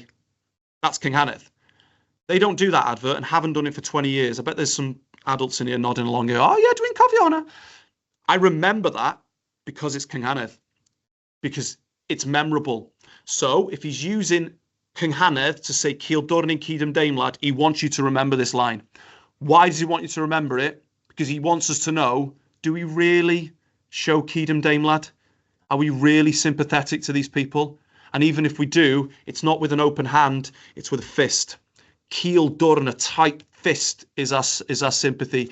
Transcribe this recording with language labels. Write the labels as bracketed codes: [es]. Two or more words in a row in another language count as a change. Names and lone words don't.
[en] That's cynghanedd. They don't do that advert and haven't done it for 20 years. I bet there's some adults in here nodding along here. Oh, yeah, doing coffee on her. I remember that because it's cynghanedd. Because it's memorable. So if he's using cynghanedd to say [cy] Cildwrn ein cydymdeimlad, [en] he wants you to remember this line. Why does he want you to remember it? Because he wants us to know, do we really show cydymdeimlad? Are we really sympathetic to these people? And even if we do, it's not with an open hand, it's with a fist. Cildwrn, a tight fist, is our sympathy.